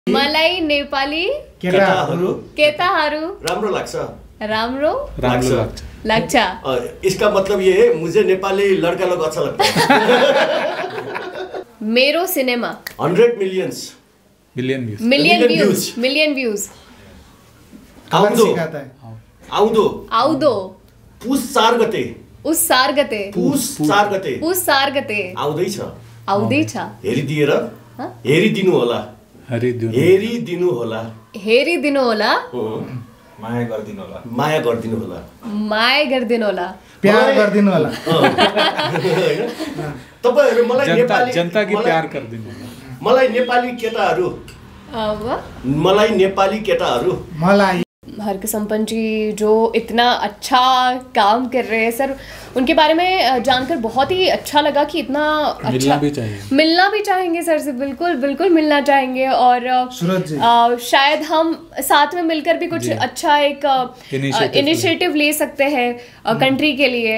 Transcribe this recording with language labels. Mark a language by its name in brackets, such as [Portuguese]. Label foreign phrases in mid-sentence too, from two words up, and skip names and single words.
[Nepali] मलाई नेपाली केटाहरू राम्रो लाग्छ। [Hindi] इसका मतलब ये है मुझे नेपाली लड़का लोग अच्छा लगता है। [Nepali] मेरो सिनेमा 100 मिलियन व्यूज। आउँदो पुस 4 गते आउँदैछ। हेरिदिनु होला। माया गरिदिनु होला। प्यार गरिदिनु होला। तपाईहरु जनता की प्यार गरिदिनु होला। मलाई नेपाली केटाहरू [Hindi] हरकिसम्पन जी जो इतना अच्छा काम कर रहे हैं सर, उनके बारे में जानकर बहुत ही अच्छा लगा कि इतना अच्छा मिलना भी चाहेंगे सर से, बिल्कुल मिलना चाहेंगे। और शायद हम साथ में मिलकर भी कुछ अच्छा एक इनिशिएटिव ले सकते हैं कंट्री के लिए।